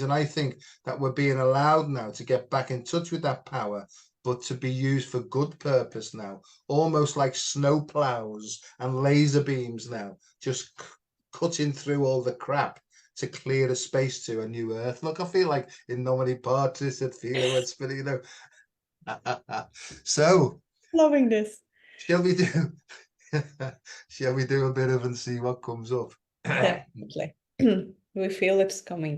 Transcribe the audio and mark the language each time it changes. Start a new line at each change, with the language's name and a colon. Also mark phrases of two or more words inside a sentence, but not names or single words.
English: And I think that we're being allowed now to get back in touch with that power, but to be used for good purpose now, almost like snow plows and laser beams now, just cutting through all the crap to clear a space to a new earth. Look, I feel like
Latin: in nomine Patris et Filii et Spiritus,
English: you know. So, Loving this. shall we do? Shall we do a bit of and see what comes up? Definitely. We feel it's coming.